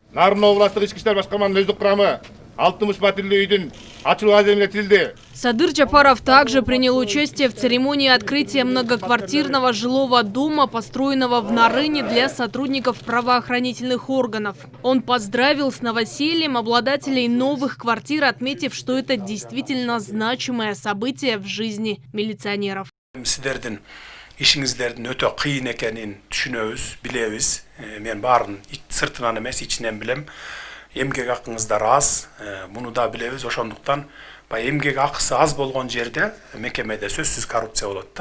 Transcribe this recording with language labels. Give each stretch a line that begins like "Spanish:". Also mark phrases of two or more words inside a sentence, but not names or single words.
Russian: Садыр Джапаров также принял участие в церемонии открытия многоквартирного жилого дома, построенного в Нарыне для сотрудников правоохранительных органов. Он поздравил с новосельем обладателей новых квартир, отметив, что это действительно значимое событие в жизни милиционеров.
Kyrgyz: Ишиңиздердин өтө кыйын экенин түшүнөбүз, билебиз. Мен баарын сыртынан эмес, ичинен билем. Эмгек акыңыздар аз, муну да билебиз. Ошондуктан эмгек акысы аз болгон жерде мекемеде сөзсүз коррупция болот да.